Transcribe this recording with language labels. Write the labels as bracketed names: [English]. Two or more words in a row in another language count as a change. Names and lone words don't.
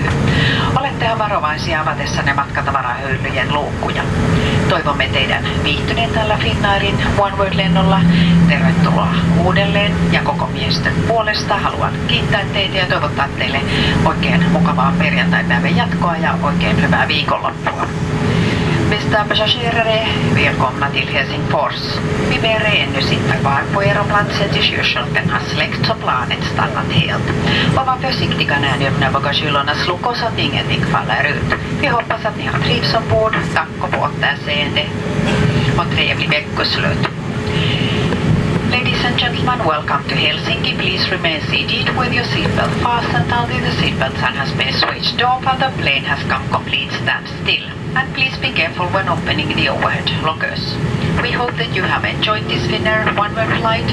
[Finnish] Olettehan varovaisia avatessanne matkatavarahyllyjen luukkuja. Toivomme teidän viihtyneen tällä Finnairin One World-lennolla. Tervetuloa uudelleen ja koko miestön puolesta haluan kiittää teitä ja toivottaa teille oikein mukavaa perjantai-päivän jatkoa ja oikein hyvää viikonloppua. [Swedish] Bästa passagerare, välkomna till Helsingfors. Vi ber er ännu sitta kvar på era platser tills ljusskylten har släckts och planet stannat helt. Och var försiktiga när ni öppnar bagagehyllorna sluckor så att ingenting faller ut. Vi hoppas att ni har trivs ombord. Tack och på återseende. Och trevlig veckoslut. [English] Ladies and gentlemen, welcome to Helsinki. Please remain seated with your seatbelt fastened until the seatbelt sign has been switched off and the plane has come complete standstill. And please be careful when opening the overhead lockers. We hope that you have enjoyed this Finnair One World flight.